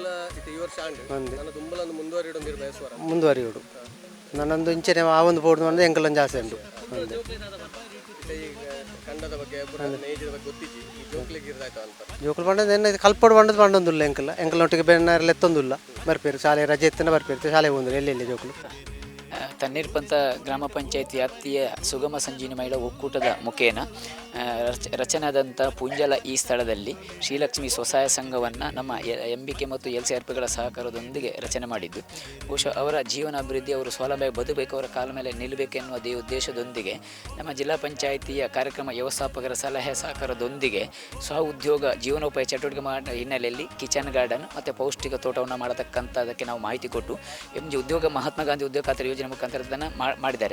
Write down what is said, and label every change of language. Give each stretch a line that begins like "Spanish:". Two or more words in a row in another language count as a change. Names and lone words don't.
Tulu: ಮುಂದುವರಿಯೋಡು ನನ್ನೊಂದು ಇಂಚನೆ ಆ ಒಂದು ಬೋರ್ಡ್ ಅಂದ್ರೆ ಎಂಕಲೊಂದು ಜಾಸ್ತಿ ಉಂಟು ಜೋಕುಲು ಬಂಡದ ಕಲ್ಪೋಡು ಬಂಡದ ಬಂಡೊಂದಿಲ್ಲ ಎಂಕಲೊಟ್ಟಿಗೆ ಬೆನ್ನರೆಲ್ಲ ಎತ್ತೊಂದಿಲ್ಲ ಬರ್ಪೇರು ಶಾಲೆ ರಜೆ ಎತ್ತಿನ ಬರ್ಪೇರು ಶಾಲೆಗೆ ಬಂದರು ಎಲ್ಲೆಲ್ಲಿ ಜೋಕುಲು
Kannada: ತಣ್ಣೀರ್ಪಂತ ಗ್ರಾಮ ಪಂಚಾಯತಿ ವ್ಯಾಪ್ತಿಯ ಸುಗಮ ಸಂಜೀವಿನಿ ಮಹಿಳಾ ಒಕ್ಕೂಟದ ಮುಖೇನ ರಚನಾದಂಥ ಪುಂಜಲ ಈ ಸ್ಥಳದಲ್ಲಿ ಶ್ರೀಲಕ್ಷ್ಮಿ ಸ್ವಸಹಾಯ ಸಂಘವನ್ನು ನಮ್ಮ ಎಂಬಿಕೆ ಮತ್ತು LCRPಗಳ ಸಹಕಾರದೊಂದಿಗೆ ರಚನೆ ಮಾಡಿದ್ದು ಬಹುಶಃ ಅವರ ಜೀವನ ಅಭಿವೃದ್ಧಿ ಅವರು ಸ್ವಾವಲಂಬಿ ಬದುಕಬೇಕು, ಅವರ ಕಾಲ ಮೇಲೆ ನಿಲ್ಲಬೇಕೆನ್ನುವ ಉದ್ದೇಶದೊಂದಿಗೆ ನಮ್ಮ ಜಿಲ್ಲಾ ಪಂಚಾಯಿತಿಯ ಕಾರ್ಯಕ್ರಮ ವ್ಯವಸ್ಥಾಪಕರ ಸಲಹೆ ಸಹಕಾರದೊಂದಿಗೆ ಸ್ವ ಉದ್ಯೋಗ ಜೀವನೋಪಾಯ ಚಟುವಟಿಕೆ ಮಾಡೋ ಹಿನ್ನೆಲೆಯಲ್ಲಿ
English: kitchen garden
Kannada: ಮತ್ತು ಪೌಷ್ಟಿಕ ತೋಟವನ್ನು ಮಾಡತಕ್ಕಂಥದ್ದಕ್ಕೆ ನಾವು ಮಾಹಿತಿ ಕೊಟ್ಟು ಉದ್ಯೋಗ ಮಹಾತ್ಮ ಗಾಂಧಿ ಉದ್ಯೋಗ ಖಾತ್ರಿ ಯೋಜನೆ ಮುಖಾಂತರ ಅದನ್ನು ಮಾಡಿದ್ದಾರೆ.